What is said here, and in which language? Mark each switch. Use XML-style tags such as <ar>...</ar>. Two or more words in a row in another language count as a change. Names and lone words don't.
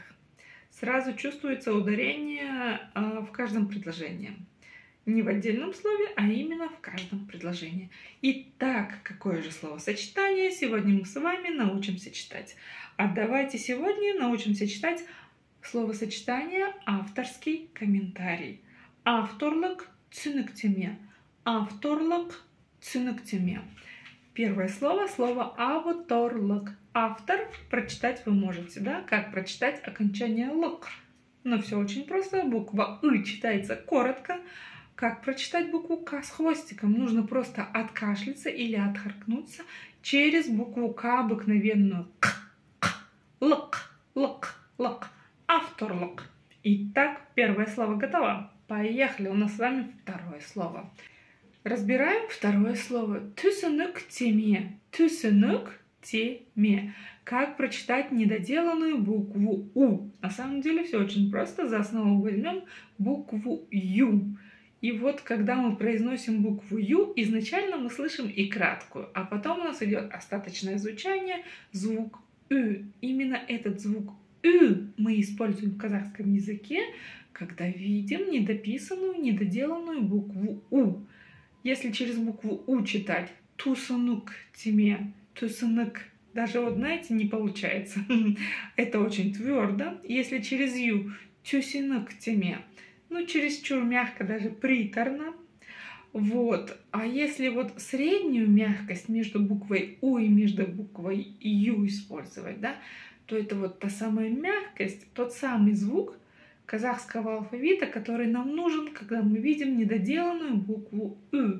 <ru>Сразу чувствуется ударение в каждом предложении. Не в отдельном слове, а именно в каждом предложении. Итак, какое же словосочетание сегодня мы с вами научимся читать? А давайте сегодня научимся читать словосочетание «авторский комментарий».</ru> <kk>Авторлық түсініктеме. Авторлық түсініктеме.</kk> <ru>Первое слово авторлық. Автор прочитать вы можете, да? Как прочитать окончание лық? Но все очень просто. Буква «ы» читается коротко. Как прочитать букву «к» с хвостиком? Нужно просто откашляться или отхаркнуться через букву «к» обыкновенную.</ru> <kk>Лық, лық, лық. Авторлық.</kk> <ru>Итак, первое слово готово. Поехали. У нас с вами второе слово. Разбираем второе слово.</ru> <kk>Түсініктеме. Түсініктеме.</kk> <ru>Как прочитать недоделанную букву «у». На самом деле все очень просто. За основу возьмем букву «ю». И вот, когда мы произносим букву «ю», изначально мы слышим и краткую, а потом у нас идет остаточное звучание, звук «ü». Именно этот звук «ü» мы используем в казахском языке, когда видим недописанную, недоделанную букву «у». Если через букву «у» читать «түсініктеме», «түсінік», даже вот, знаете, не получается. Это очень твердо. Если через «ю» «түсініктеме», ну, чересчур мягко, даже приторно. Вот. А если вот среднюю мягкость между буквой «у» и между буквой «ю» использовать, да, то это вот та самая мягкость, тот самый звук казахского алфавита, который нам нужен, когда мы видим недоделанную букву «ы».</ru>